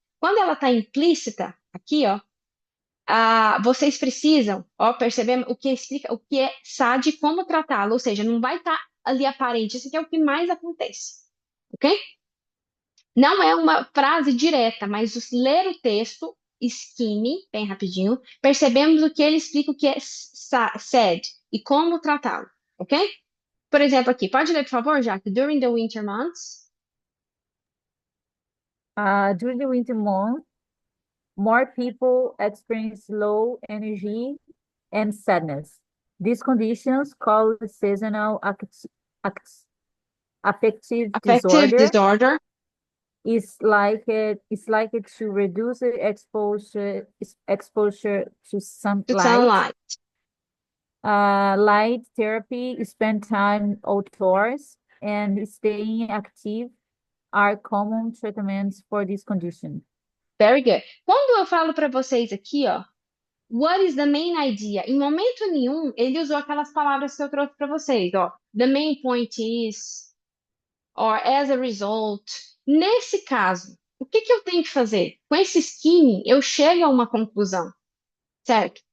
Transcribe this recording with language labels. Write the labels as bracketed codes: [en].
[pt] Quando ela está implícita, aqui, ó, vocês precisam, ó, perceber o que explica, o que é SAD e como tratá-lo, ou seja, não vai estar ali aparente, isso aqui é o que mais acontece, ok? Não é uma frase direta, mas ler o texto, skimming, bem rapidinho, percebemos o que ele explica, o que é said e como tratá-lo, ok? Por exemplo, aqui, pode ler, por favor, Jaque? [en] During the winter months. During the winter months, more people experience low energy and sadness. These conditions called seasonal affective Affective disorder disorder. is likely to reduce the exposure to To sunlight. sunlight. Light therapy, spend time outdoors, and staying active are common treatments for this condition. Very good. [pt] Quando eu falo para vocês aqui, ó, [en] what is the main idea? [pt] Em momento nenhum, ele usou aquelas palavras que eu trouxe para vocês, ó. [en] The main point is, or as a result. [pt] Nesse caso, o que que eu tenho que fazer? Com esse skimming, eu chego a uma conclusão, certo?